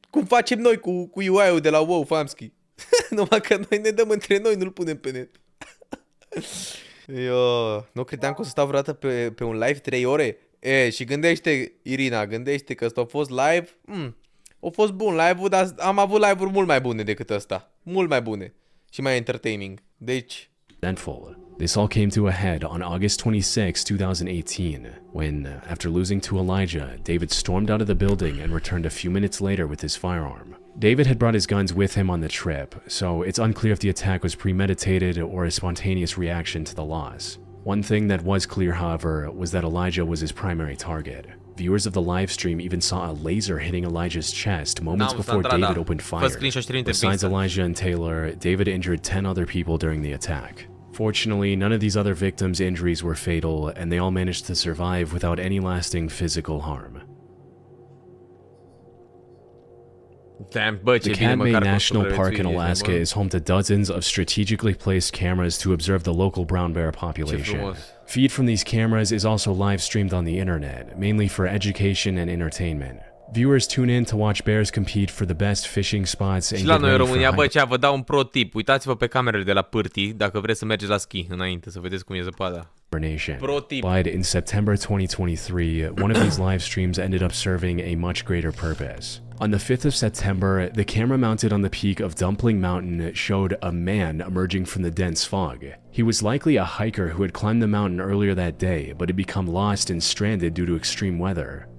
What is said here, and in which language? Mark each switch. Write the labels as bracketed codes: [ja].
[ro] Cum facem noi cu UI-ul de la WoW, Famski. Numai că noi ne dăm între noi, nu-l punem pe net. Eu nu credeam că o să stau vreodată pe un live 3 ore. Și gândește, Irina, gândește că ăsta a fost live. A fost bun live-ul, dar am avut live-uri mult mai bune decât ăsta. Mult mai bune. Și mai entertaining. Deci... [en] This all came to a head on August 26, 2018, when, after losing to Elijah, David stormed out of the building and returned a few minutes later with his firearm. David had brought his guns with him on the trip, so it's unclear if the attack was premeditated or a spontaneous reaction to the loss. One thing that was clear, however, was that Elijah was his primary target. Viewers of the live stream even saw a laser hitting Elijah's chest moments before David opened fire. Besides Elijah and Taylor, David injured 10 other people during the attack. Fortunately, none of these other victims' injuries were fatal, and they all managed to survive without any lasting physical harm. The Katmai National Park in Alaska is home to dozens of strategically placed cameras to observe the local brown bear population. Feed from these cameras is also live streamed on the internet, mainly for education and entertainment. Viewers tune in to watch bears compete for the best fishing spots and [ro] și la noi în România, bă, vă dau un pro tip. Uitați-vă pe camerele de la pârtii dacă vreți să mergeți la schi înainte să vedeți cum e zăpada. [en] Pro tip. But in September 2023, one of these live streams ended up serving a much greater purpose. On the 5th of September, the camera mounted on the peak of Dumpling Mountain showed a man emerging from the dense fog. He was likely a hiker who had climbed the mountain earlier that day, but had become lost and stranded due to extreme weather.